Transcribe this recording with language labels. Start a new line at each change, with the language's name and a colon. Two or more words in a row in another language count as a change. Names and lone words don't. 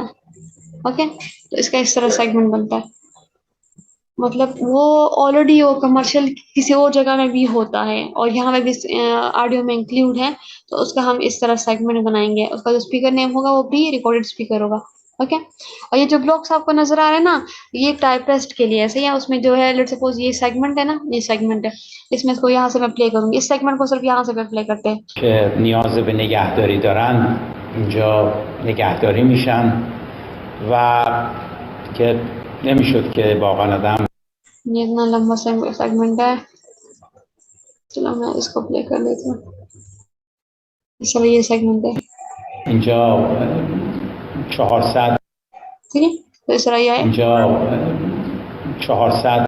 Hindi: ओके, तो इसका इस तरह सेगमेंट बनता है, मतलब वो ऑलरेडी वो कमर्शियल किसी और जगह में भी होता है और यहाँ पे भी ऑडियो में इंक्लूड है, तो उसका हम इस तरह सेगमेंट बनाएंगे। उसका जो
English: speaker name
Hindi: होगा वो
English: pre recorded speaker
Hindi: होगा। ओके, और ये जो ब्लॉक्स आपको नजर आ रहे हैं ना, ये टाइपिस्ट के लिए ऐसे ही है। उसमें जो है
English: let suppose
Hindi: ये सेगमेंट है ना, ये सेगमेंट है, इसमें इसको यहाँ से मैं प्ले करूंगी, इस सेगमेंट को सिर्फ यहाँ से प्ले करते हैं
Persian: که نیاز به نگهداری دارن اینجا نگهداری میشن و که نمیشد که واقعا آدم
Hindi: ये इतना लंबा सेगमेंट है। चलो मैं इसको प्ले कर लेती हूँ। चलो ये सेगमेंट है,
Persian: اینجا 400
Hindi: ठीक है, तो इस तरह ये है,
Persian: اینجا 400